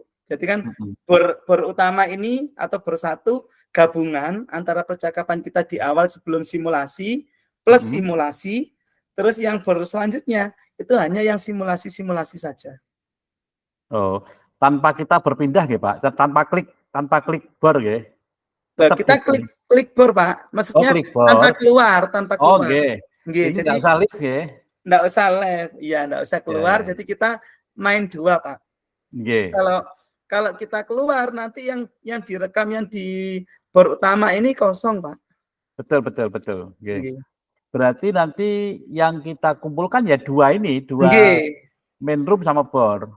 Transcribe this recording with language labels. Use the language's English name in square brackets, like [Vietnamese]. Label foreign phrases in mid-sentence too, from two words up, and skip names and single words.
[Indonesian] Jadi kan bor utama ini atau bor 1 gabungan antara percakapan kita di awal sebelum simulasi plus simulasi, terus yang bor selanjutnya itu hanya yang simulasi saja. Oh, tanpa kita berpindah nggih, Pak? Tanpa klik bor nggih. Kita klik bor, Pak. Maksudnya tanpa keluar. [Javanese] Oh, nggih. Nggih, [Indonesian] jadi enggak usah live nggih. Enggak usah live. Iya, enggak usah keluar. Jadi kita main 2, Pak. [Javanese] Nggih. [Indonesian] Kalau kita keluar nanti yang direkam yang di bor utama ini kosong, Pak. Betul. Nggih. Berarti nanti yang kita kumpulkan ya 2 ini, 2 [English] main room [Indonesian] sama bor.